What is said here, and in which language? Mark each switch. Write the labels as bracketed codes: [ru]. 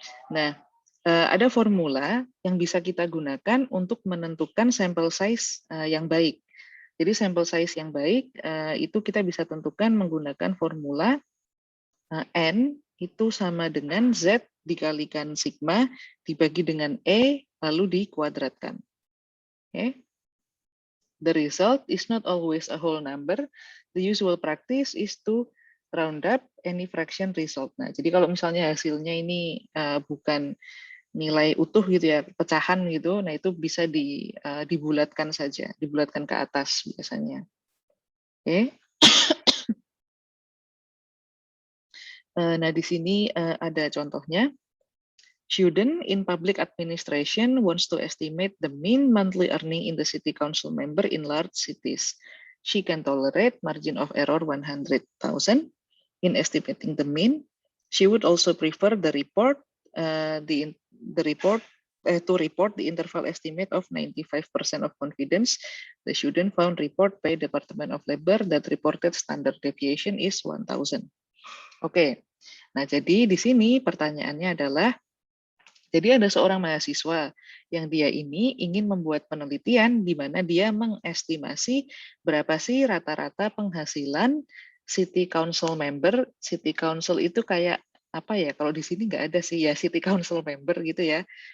[id] Nah, ada formula yang bisa kita gunakan untuk menentukan sampel size yang baik. Jadi sampel size yang baik itu kita bisa tentukan menggunakan formula N itu sama dengan Z dikalikan sigma dibagi dengan E lalu dikuadratkan. [en] Okay. The result is not always a whole number. The usual practice is to round up any fraction result. [id] Nah, jadi kalau misalnya hasilnya ini bukan nilai utuh gitu ya, pecahan gitu, nah itu bisa dibulatkan saja, dibulatkan ke atas biasanya. Oke. Nah, di sini ada contohnya. [en] Student in public administration wants to estimate the mean monthly earning in the city council member in large cities. She can tolerate margin of error 100,000 in estimating the mean. She would also prefer the report to report the interval estimate of 95% of confidence. The student found report by Department of Labor that reported standard deviation is 1,000. [id] Oke, nah jadi di sini pertanyaannya adalah, jadi ada seorang mahasiswa yang dia ini ingin membuat penelitian di mana dia mengestimasi berapa sih rata-rata penghasilan city council member. City council itu kayak apa ya? Kalau di sini nggak ada sih ya city council member gitu ya.